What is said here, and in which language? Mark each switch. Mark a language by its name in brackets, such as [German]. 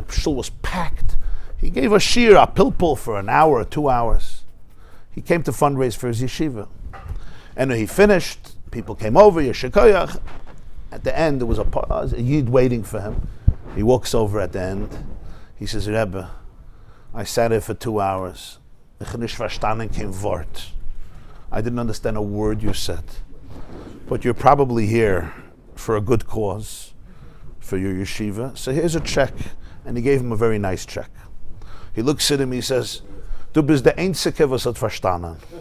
[English] The shul was packed. He gave a shir, a pilpul, for an hour or 2 hours. He came to fundraise for his yeshiva. And when he finished, people came over, Yeshikoyach. At the end, there was a yid waiting for him. He walks over at the end. He says, Rebbe, I sat here for 2 hours. [Yiddish] Ich nicht verstanden kein Wort. [English] I didn't understand a word you said. But you're probably here for a good cause, for your yeshiva. So here's a check. And he gave him a very nice check. He looks at him, he says, [Yiddish] Du bist der Einzige, was hat verstanden.